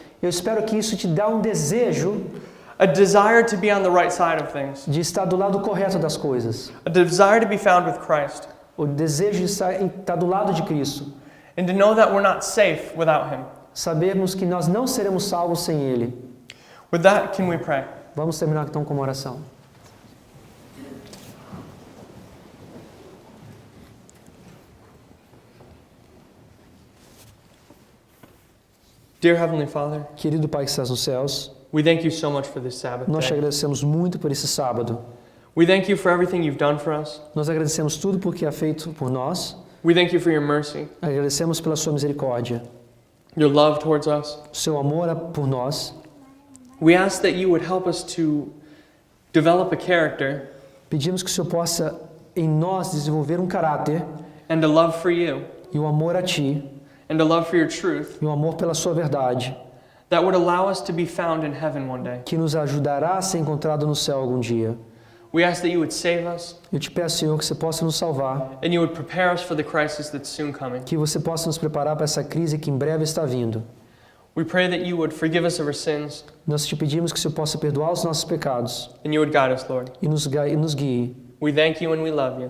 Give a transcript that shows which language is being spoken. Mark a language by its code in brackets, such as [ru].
[pt] Eu espero que isso te dê um desejo [en] a desire to be on the right side of things, [pt] de estar do lado correto das coisas. [en] a desire to be found with Christ, [pt] O desejo de estar do lado de Cristo. [en] and to know that we're not safe without Him. [pt] Sabermos que nós não seremos salvos sem Ele. [en] With that, can we pray? [pt] Vamos terminar então com uma oração. [en] Dear Heavenly Father, [pt] Querido Pai que estás nos céus, [en] we thank you so much for this Sabbath [pt] nós te [en] day. [pt] agradecemos muito por esse sábado. [en] We thank you for everything you've done for us. [pt] Nós agradecemos tudo porque é feito por nós. [en] We thank you for your mercy, [pt] Agradecemos pela sua misericórdia, [en] your love towards us. [pt] o seu amor por nós. [en] We ask that you would help us to develop a character [pt] Pedimos que o Senhor possa em nós desenvolver um caráter [en] and a love for you [pt] e um amor a Ti [en] and a love for your truth [pt] e um amor pela sua verdade, [en] that would allow us to be found in heaven one day. [pt] que nos ajudará a ser encontrado no céu algum dia. [en] We ask that you would save us [pt] Eu te peço, Senhor, que você possa nos salvar, [en] and you would prepare us for the crisis that's soon coming. [pt] que você possa nos preparar para essa crise que em breve está vindo. [en] We pray that you would forgive us of our sins [pt] Nós te pedimos que o Senhor possa perdoar os nossos pecados [en] and you would guide us, Lord. [pt] e nos guie. [en] We thank you and we love you.